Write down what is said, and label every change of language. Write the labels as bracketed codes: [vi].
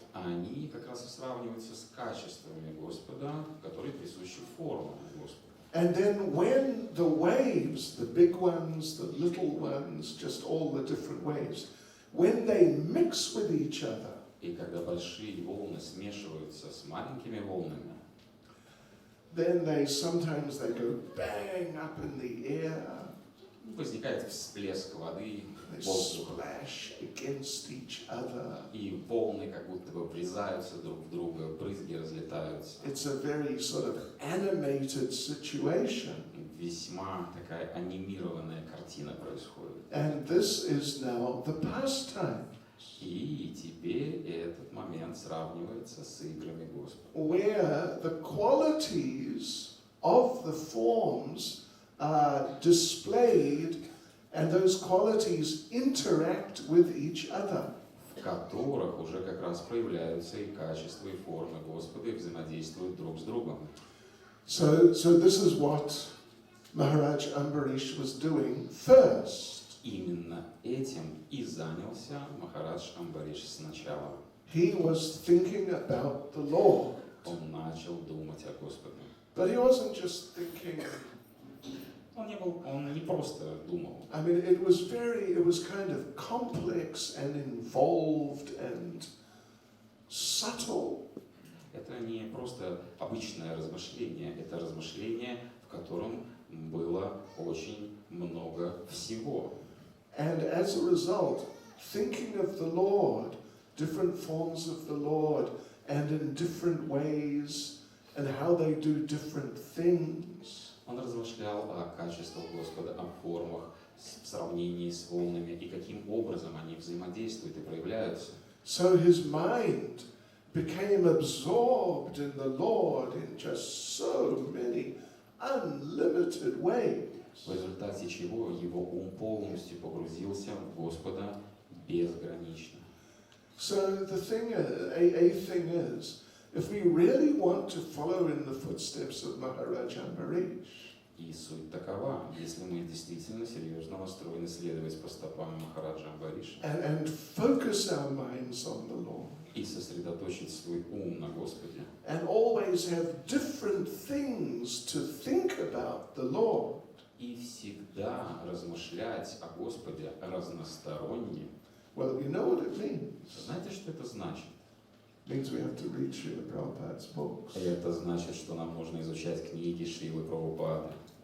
[ru] Они как раз и сравниваются с качествами Господа, которые присущи формам Господа. [en] And then when the waves, the big ones, the little ones, just all the different waves, when they mix with each other, [ru] И когда большие волны смешиваются с маленькими волнами, [en] then sometimes they go bang up in the air, [ru] возникает всплеск воды, [en] they [ru] воздуха, [en] splash against each other. [ru] и волны как будто бы врезаются друг в друга, брызги разлетаются. [en] It's a very sort of animated situation. [ru] Весьма такая анимированная картина происходит. [en] And this is now the pastime, [ru] И теперь этот момент сравнивается с играми Господа, [en] where the qualities of the forms are displayed and those qualities interact with each other. [ru] В которых уже как раз проявляются и качества, и формы Господа, и взаимодействуют друг с другом. [en] So this is what Maharaj Ambarish was doing first. [ru] Именно этим и занялся Махарадж Амбариш сначала. [en] He was thinking about the Lord. [ru] Он начал думать о Господе. [en] But he wasn't just thinking. [ru] Он не просто думал. [en] I mean, it was kind of complex and involved and subtle. [ru] Это не просто обычное размышление, это размышление, в котором было очень много всего. [en] And as a result, thinking of the Lord, different forms of the Lord, and in different ways, and how they do different things. [ru] Он размышлял о качествах Господа, о формах, в сравнении с волнами и каким образом они взаимодействуют и проявляются. [en] So his mind became absorbed in the Lord in just so many unlimited ways. [ru] В результате чего его ум полностью погрузился в Господа безгранично. [en] So the thing, a thing is, if we really want to follow in the footsteps of Maharaj Ambarish, [ru] И суть такова, если мы действительно серьезно настроены следовать по стопам Махараджа Амбариша [en] and focus our minds on the Lord, [ru] и сосредоточить свой ум на Господе, [en] and always have different things to think about the Lord, [ru] и всегда размышлять о Господе разносторонне. [en] well, you know what it means. [ru] Знаете, что это значит? [en] It means we have to read Srila Prabhupada's books. [ru] Это значит, что нам нужно изучать книги Шрилы Прабхупады.